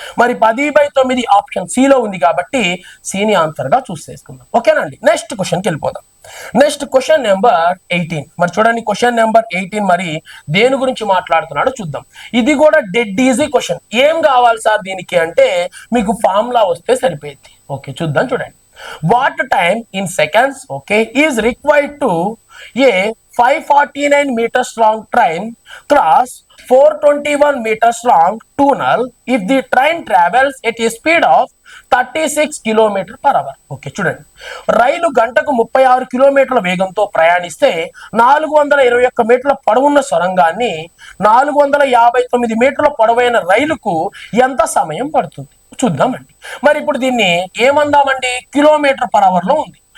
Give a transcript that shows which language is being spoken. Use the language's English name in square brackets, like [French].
[Telugu] మరి 10/9 option C లో ఉంది కాబట్టి సిని ఆన్సర్ గా చూస్ చేసుకుందాం ఓకేనండి. నెక్స్ట్ క్వశ్చన్కి వెళ్ళిపోదాం. Next question number 18. మరి చూడండి క్వశ్చన్ నెంబర్ 18 మరి దేని గురించి మాట్లాడుతున్నాడో చూద్దాం. ఇది కూడా డెడ్ ఈజీ క్వశ్చన్. ఏం కావాలి సార్ దీనికి అంటే మీకు ఫార్ములా వస్తే సరిపోయింది. ఓకే చూద్దాం చూడండి. [English] What time in seconds okay is required to a 549 meters long train cross 421 meters long tunnel if the train travels at a speed of 36 km/h. [Telugu] Okay చూడండి, రైలు గంటకు 36 కిలోమీటర్ల వేగంతో ప్రయాణిస్తే 421 మీటర్ల పొడవున్న సొరంగాన్ని 459 మీటర్ల పొడవైన రైలుకు ఎంత సమయం పడుతుంది చూద్దామండి. మరి ఇప్పుడు దీన్ని ఏమందామండి కిలోమీటర్/h లో ఉంది.